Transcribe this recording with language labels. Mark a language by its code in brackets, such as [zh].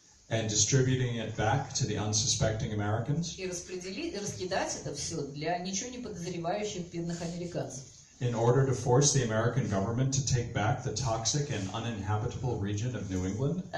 [en] and distributing it back to the unsuspecting Americans [ru] и раскидать это все для ничего не подозревающих бедных американцев. [en] in order to force the American government to take back the toxic and uninhabitable region of New England?